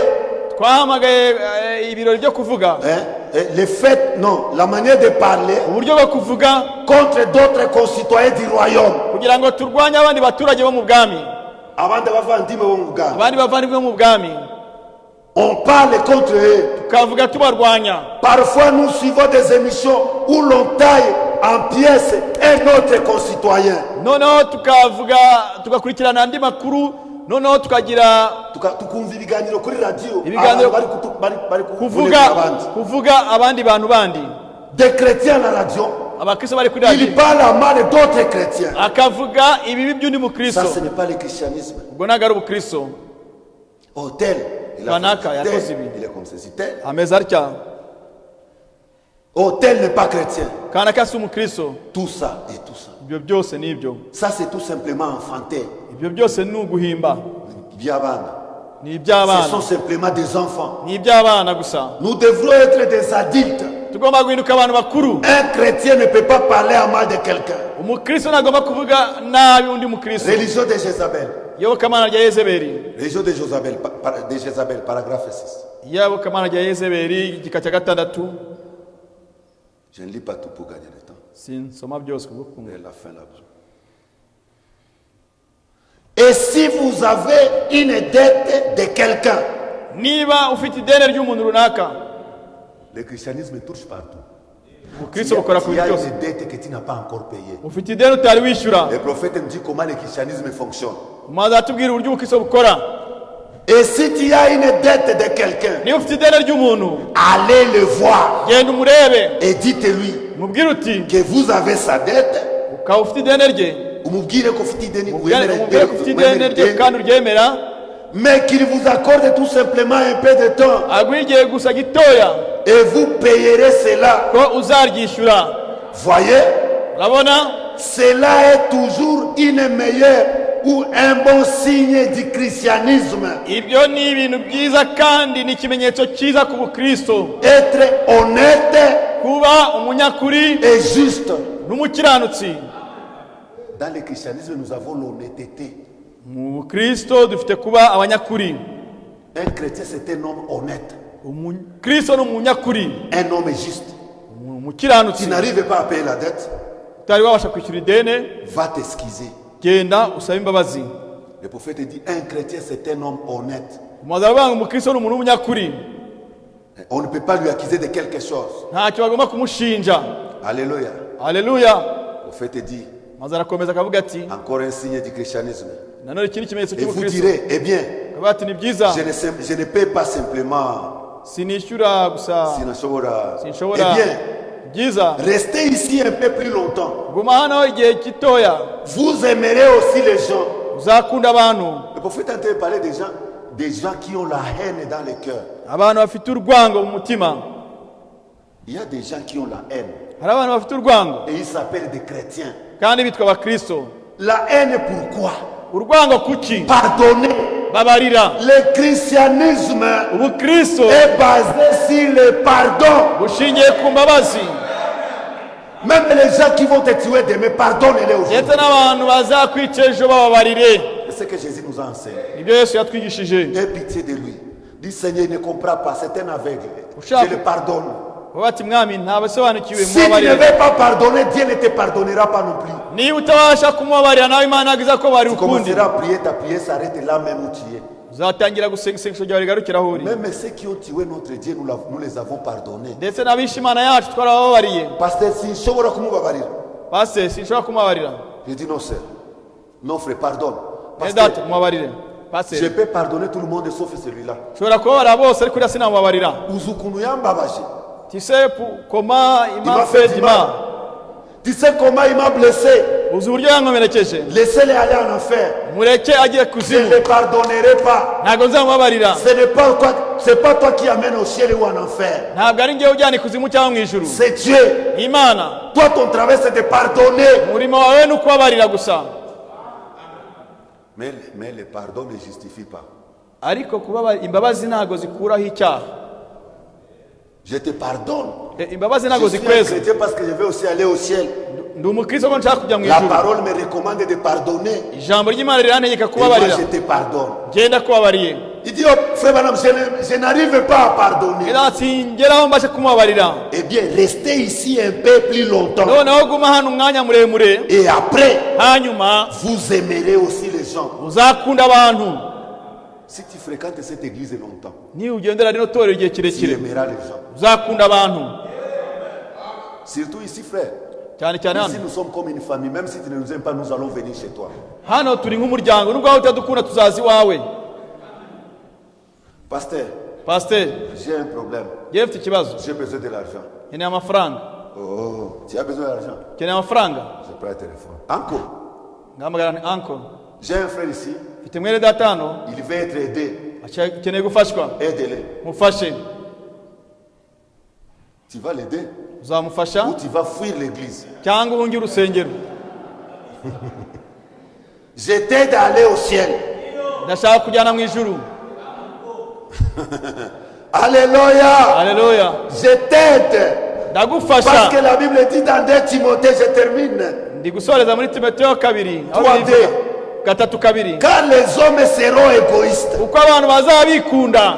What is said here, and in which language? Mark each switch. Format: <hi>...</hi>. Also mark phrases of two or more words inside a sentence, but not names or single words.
<rw>twahamagaye ibirori byo kuvuga,</rw> <fr>le fait, non, la manière de parler</fr> <rw>uburyo bwo kuvuga</rw> <fr>contre d'autres concitoyens du royaume.</fr> <rw>kugira ngo turwanye abandi baturage bo mu bwami, Abandi bavandimwe bo mu bwami. abandi bavandimwe mu bwami,</rw> <fr>On parle contre eux.</fr> <rw>tukavuga tubarwanya.</rw> <fr>Parfois, nous suivons des émissions où l'on taille en pièces un autre concitoyen.</fr> <rw>Noneho tugakurikirana andi makuru, noneho tukagira Tukumva ibiganiro kuri radio. Ibiganiro- Bari kuvuga abandi bantu bandi.</rw> <fr>des chrétiens à la radio.</fr> <rw>Abakristo bari kuri</rw> <fr>Il radio parle à mal d'autres chrétiens.</fr> <rw>akavuga ibibi by'undi mukristo.</rw> <fr>Ça, ce n'est pas le christianisme.</fr> <rw>Ubwo ntabwo ari ubukristo.</rw> <fr>Oh, tel. Il a</fr> <rw>Kanaka,</rw> <fr>fait</fr> <rw>yakoze</rw> <fr>tel.</fr> <rw>ibi.</rw> <fr>Il est comme ceci, tel.</fr> <rw>Ameze atya.</rw> <fr>Oh, tel n'est pas chrétien.</fr> <rw>Kanaka si umukristo.</rw> <fr>Tout ça et tout ça.</fr> <rw>Ibyo byose ni ibyo.</rw> <fr>Ça, c'est tout simplement enfantin.</fr> <rw>Ibyo byose ni uguhimba. Byabana. Ni</rw> <fr>Ce</fr> <rw>iby'abana.</rw> <fr>sont simplement des enfants.</fr> <rw>Ni iby'abana gusa.</rw> <fr>Nous devrons être des adultes.</fr> <rw>Tugomba guhinduka abantu bakuru.</rw> <fr>Un chrétien ne peut pas parler à mal de quelqu'un.</fr> <rw>Umukristo ntagomba kuvuga nabi undi mukristo.</rw> <fr>Religion de Jézabel.</fr> <rw>Iyobokamana rya Yezebeli.</rw> <fr>Religion de Jézabel, paragraphe 6.</fr> <rw>Iyobokamana rya Yezebeli igika cya gatandatu.</rw> <fr>Je ne lis pas tout pour gagner le temps.</fr> <rw>Sinsoma byose kubwo kumva.</rw> <fr>Et la fin là-bas. Et si vous avez une dette de quelqu'un,</fr> <rw>niba ufite ideni ry'umuntu runaka,</rw> <fr>Le christianisme touche partout.</fr> <rw>ubukristo bukora ku</rw> <fr>Il y a</fr> <rw>bintu byose.</rw> <fr>une dette que tu n'as pas encore payée.</fr> <rw>Ufite ideni utari wishyura,</rw> <fr>Le prophète me dit comment le christianisme fonctionne.</fr> <rw>umuhanzi atubwira uburyo ubukristo bukora.</rw> <fr>Et si tu as une dette de quelqu'un,</fr> <rw>Niba ufite ideni ry'umuntu,</rw> <fr>allez le voir</fr> <rw>genda umurebe,</rw> <fr>et dites-lui</fr> <rw>umubwire uti</rw> <fr>que vous avez sa dette.</fr> <rw>ukaba ufite ideni rye, Umubwire ko ufite ideni, umubwire ko ufite ideni rye kandi uryemera,</rw> <fr>mais qu'il vous accorde tout simplement un peu de temps</fr> <rw>aguha igihe gusa gitoya</rw> <fr>et vous payerez cela.</fr> <rw>ko uzaryishyura.</rw> <fr>Voyez,</fr> <rw>Urabona,</rw> <fr>cela est toujours une meilleure ou un bon signe du christianisme.</fr> <rw>ibyo ni ibintu byiza kandi ni ikimenyetso cyiza ku bukristo.</rw> <fr>Être honnête</fr> <rw>Kuba umunyakuri</rw> <fr>et juste.</fr> <rw>n'umukiranutsi.</rw> <fr>Dans le christianisme, nous avons l'honnêteté.</fr> <rw>Mu bukristo dufite kuba abanyakuri.</rw> <fr>Un chrétien, c'est un homme honnête,</fr> <rw>Umukristo ni umunyakuri,</rw> <fr>un homme juste. Tu</fr> <rw>umukiranutsi.</rw> <fr>n'arrives pas à payer la dette,</fr> <rw>Utari wabasha kwishyura ideni,</rw> <fr>va t'excuser.</fr> <rw>genda usabe imbabazi.</rw> <fr>Le prophète dit, un chrétien, c'est un homme honnête.</fr> <rw>Umuhanzi aravuga ngo umukristo ni umuntu w'umunyakuri,</rw> <fr>On ne peut pas lui accuser de quelque chose.</fr> <rw>ntacyo bagomba kumushinja.</rw> <fr>Alléluia.</fr> <rw>Haleluya.</rw> <fr>Le prophète dit,</fr> <rw>Maze arakomeza akavuga ati,</rw> <fr>encore un signe du christianisme.</fr> <rw>nanone ikindi kimenyetso</rw> <fr>Et vous</fr> <rw>cy'ubukristo.</rw> <fr>direz, eh bien,</fr> <rw>Akavuga ati, ni byiza,</rw> <fr>je ne paie pas simplement.</fr> <rw>sinishyura gusa, Sinashobora. sinshobora.</rw> <fr>Eh bien,</fr> <rw>Byiza,</rw> <fr>restez ici un peu plus longtemps.</fr> <rw>guma hano igihe gitoya,</rw> <fr>Vous aimerez aussi les gens.</fr> <rw>uzakunda abantu.</rw> <fr>Le prophète est en train de parler des gens qui ont la haine dans le cœur.</fr> <rw>Abantu bafite urwango mu mutima.</rw> <fr>Il y a des gens qui ont la haine</fr> <rw>Hari abantu bafite urwango</rw> <fr>et ils s'appellent des chrétiens.</fr> <rw>kandi bitwa abakristo.</rw> <fr>La haine pourquoi?</fr> <rw>Urwango kuki?</rw> <fr>Pardonner.</fr> <rw>Babarira.</rw> <fr>Le christianisme</fr> <rw>Ubukristo</rw> <fr>est basé sur le pardon.</fr> <rw>bushingiye ku mbabazi.</rw> <fr>Même les gens qui vont te tuer demain, pardonne-les aujourd'hui.</fr> <rw>Ndetse n'abantu bazakwica ejo bababarire.</rw> <fr>C'est ce que Jésus nous a enseigné.</fr> <rw>Nibyo Yesu yatwigishije.</rw> <fr>Aie pitié de lui. Dis Seigneur, il ne comprend pas, c'est un aveugle.</fr> <rw>Ushaka-</rw> <fr>Je le pardonne.</fr> <rw>Bavuga ati mwami ntabasobanukiwe</rw> <fr>Si tu ne</fr> <rw>mubabarire.</rw> <fr>veux pas pardonner, Dieu ne te pardonnera pas non plus.</fr> <rw>Niba utabasha kumubabarira nawe Imana ntabwo iza ko bari</rw> <fr>Tu</fr> <rw>ukundi.</rw> <fr>commenceras à prier, ta prière s'arrête là même où tu es.</fr> <rw>Uzatangira gusenga isengesho ryawe rigarukira aho uri.</rw> <fr>Même ceux qui ont tué notre Dieu, nous les avons pardonnés.</fr> <rw>Ndetse n'abishe Imana yacu twarababariye. Pasteur, si nshobora kumubabarira. Pastor sinshobora kumubabarira.</rw> <fr>Je dis non, sœur. Non, frère, pardonne.</fr> <rw>Data</rw> <fr>Pasteur,</fr> <rw>mubabarire. Pastor</rw> <fr>je peux pardonner tout le monde sauf celui-là.</fr> <rw>nshobora kubabarira bose ariko uriya sinamubabarira. Uzukunu yambabaje.</rw> <fr>Tu sais comment il Il m'a m'a fait fait du du mal. mal. Tu sais comment il m'a blessé.</fr> <rw>Uzi uburyo yankomerekeje.</rw> <fr>Laissez-les aller en enfer.</fr> <rw>Mureke ajye</rw> <fr>Je</fr> <rw>kuzimu.</rw> <fr>ne les pardonnerai pas.</fr> <rw>Ntabwo nzamubabarira.</rw> <fr>C'est pas toi qui amènes au ciel ou en enfer.</fr> <rw>Ntabwo ari njyewe ujyana ikuzimu cyangwa mu ijuru.</rw> <fr>C'est Dieu.</fr> <rw>Imana.</rw> <fr>Toi, ton travail, c'est de pardonner.</fr> <rw>Umurimo wawe ni ukubabarira gusa.</rw> <fr>Mais le pardon ne justifie pas.</fr> <rw>Ariko kubabarira imbabazi ntabwo zikuraho icyaha.</rw> <fr>Je te pardonne.</fr> <rw>Imbabazi</rw> <fr>Je</fr> <rw>ntabwo</rw> <fr>suis un</fr> <rw>zikweza.</rw> <fr>chrétien parce que je vais aussi aller au ciel.</fr> <rw>Ndi umukristo ko nshaka kujya mu</rw> <fr>La</fr> <rw>ijuru.</rw> <fr>parole me recommande de pardonner.</fr> <rw>Ijambo ry'Imana rirantegeka</rw> <fr>Et moi,</fr> <rw>kubabarira.</rw> <fr>je te pardonne.</fr> <rw>Genda kubabariye.</rw> <fr>Il dit, oh, frère Branham, je n'arrive pas à pardonner.</fr> <rw>Singeraho mbashe kumubabarira.</rw> <fr>Eh bien, restez ici un peu plus longtemps.</fr> <rw>Noneho guma hano umwanya muremure.</rw> <fr>Et après,</fr> <rw>Hanyuma</rw> <fr>vous aimerez aussi les gens.</fr> <rw>uzakunda abantu.</rw> <fr>Si tu fréquentes cette église longtemps,</fr> <rw>Niba ugendera rino torero igihe</rw> <fr>tu</fr> <rw>kirekire</rw> <fr>aimeras les gens.</fr> <rw>uzakunda abantu.</rw> <fr>Surtout ici, frère.</fr> <rw>Cyane cyane</rw> <fr>Ici,</fr> <rw>hano.</rw> <fr>nous sommes comme une famille. Même si tu ne nous aimes pas, nous allons venir chez toi.</fr> <rw>Hano turi nk'umuryango. Nubwo wowe utadukunda tuzaza iwawe.</rw> <fr>Pasteur, Pasteur, j'ai un problème.</fr> <rw>njyewe mfite ikibazo.</rw> <fr>J'ai besoin de l'argent.</fr> <rw>Nkeneye amafaranga.</rw> <fr>Oh, tu as besoin d'argent?</fr> <rw>Nkeneye amafaranga.</rw> <fr>Je prends le téléphone. Encore.</fr> <rw>Ngahamagara nti uncle.</rw> <fr>J'ai un frère ici.</fr> <rw>Mfite mwene data hano.</rw> <fr>Il veut être aidé.</fr> <rw>Akeneye gufashwa.</rw> <fr>Aide-le.</fr> <rw>Mufashe.</rw> <fr>Tu vas l'aider</fr> <rw>Uzamufasha</rw> <fr>ou tu vas fuir l'église.</fr> <rw>cyangwa uhunge urusengero.</rw> <fr>Je t'aide à aller au ciel.</fr> <rw>Ndashaka kujyana mu ijuru.</rw> <fr>Alléluia.</fr> <rw>Haleluya.</rw> <fr>Je t'aide. Parce</fr> <rw>Ndagufasha.</rw> <fr>que la Bible dit dans 2 Timothée, je termine.</fr> <rw>Ndi gusoreza muri Timoteyo 2. aho</rw> <fr>Trois,</fr> <rw>bivuga.</rw> <fr>deux. 3:2. Car les hommes seront égoïstes.</fr> <rw>Uko abantu bazaba bikunda.</rw>